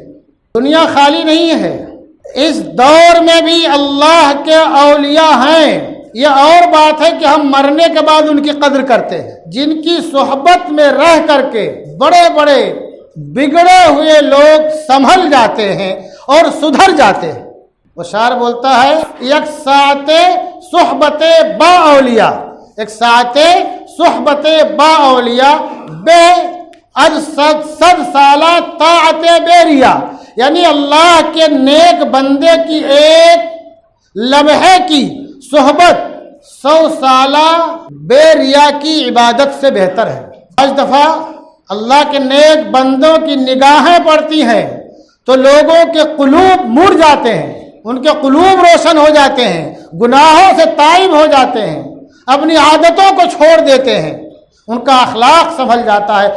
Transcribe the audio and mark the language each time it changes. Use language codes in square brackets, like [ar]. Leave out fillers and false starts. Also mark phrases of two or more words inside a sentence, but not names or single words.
[ur] دنیا خالی نہیں ہے، اس دور میں بھی اللہ کے اولیاء ہیں۔ یہ اور بات ہے کہ ہم مرنے کے بعد ان کی قدر کرتے ہیں۔ جن کی صحبت میں رہ کر کے بڑے بڑے بگڑے ہوئے لوگ سنبھل جاتے ہیں اور سدھر جاتے ہیں۔ وہ شاعر بولتا ہے، [fa] یک ساعت صحبت با اولیاء، ایک ساعت صحبت با اولیاء بے از صد سالہ طاعت بیریا، [ur] یعنی اللہ کے نیک بندے کی ایک لمحے کی صحبت 100 سالہ بے ریا کی عبادت سے بہتر ہے۔ آج دفعہ اللہ کے نیک بندوں کی نگاہیں پڑتی ہیں تو لوگوں کے قلوب مڑ جاتے ہیں، ان کے قلوب روشن ہو جاتے ہیں، گناہوں سے تائب ہو جاتے ہیں، اپنی عادتوں کو چھوڑ دیتے ہیں، ان کا اخلاق سنبھل جاتا ہے۔